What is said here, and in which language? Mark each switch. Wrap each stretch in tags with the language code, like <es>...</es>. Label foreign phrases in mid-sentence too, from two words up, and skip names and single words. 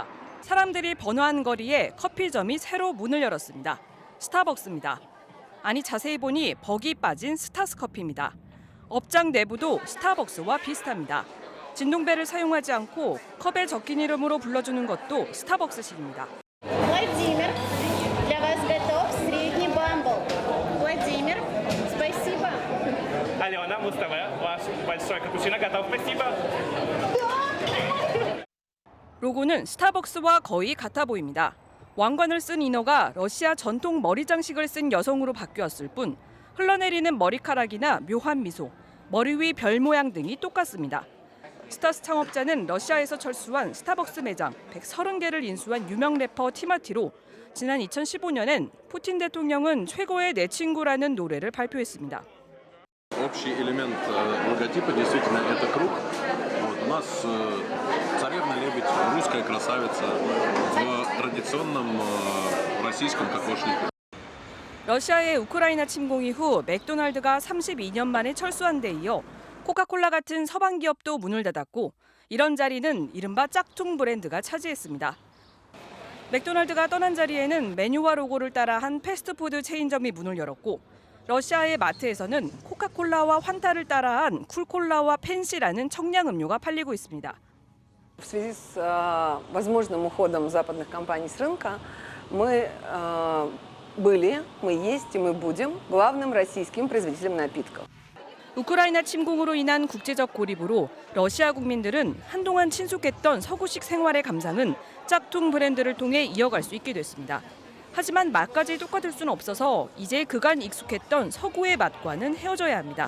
<ko>사람들이 번화한 거리에 커피점이 새로 문을 열었습니다. 스타벅스입니다. 아니 자세히 보니 벅이 빠진 스타스 커피입니다. 업장 내부도 스타벅스와 비슷합니다. 진동벨을 사용하지 않고 컵에 적힌 이름으로 불러주는 것도 스타벅스식입니다.</ko> <ru>Владимир, для вас готов средний бамбл. Владимир, спасибо. Алена, Мустава, ваш большой капучино готов, спасибо.</ru> <ko>로고는 스타벅스와 거의 같아 보입니다. 왕관을 쓴 인어가 러시아 전통 머리 장식을 쓴 여성으로 바뀌었을 뿐 흘러내리는 머리카락이나 묘한 미소, 머리 위 별 모양 등이 똑같습니다. 스타스 창업자는 러시아에서 철수한 스타벅스 매장 130개를 인수한 유명 래퍼 티마티로 지난 2015년엔 푸틴 대통령은 최고의 내 친구라는 노래를 발표했습니다.</ko> <ru>Общий элемент логотипа действительно это круг. Вот, у нас царевна-лебедь, русская красавица в традиционном российском кокошнике.</ru> <ko>러시아의 우크라이나 침공 이후 맥도날드가 32년 만에 철수한 데 이어 코카콜라 같은 서방 기업도 문을 닫았고 이런 자리는 이른바 짝퉁 브랜드가 차지했습니다. 맥도날드가 떠난 자리에는 메뉴와 로고를 따라한 패스트푸드 체인점이 문을 열었고 러시아의 마트에서는 코카콜라와 환타를 따라한 쿨콜라와 펜시라는 청량 음료가 팔리고 있습니다.</ko> <ru>В связи с возможным уходом западных компаний с рынка мы были, мы есть и мы будем главным российским производителем напитков.</ru> <ko>우크라이나 침공으로 인한 국제적 고립으로 러시아 국민들은 한동안 친숙했던 서구식 생활의 감상은 짝퉁 브랜드를 통해 이어갈 수 있게 됐습니다. 하지만 맛까지 똑같을 수는 없어서 이제 그간 익숙했던 서구의 맛과는 헤어져야 합니다.</ko>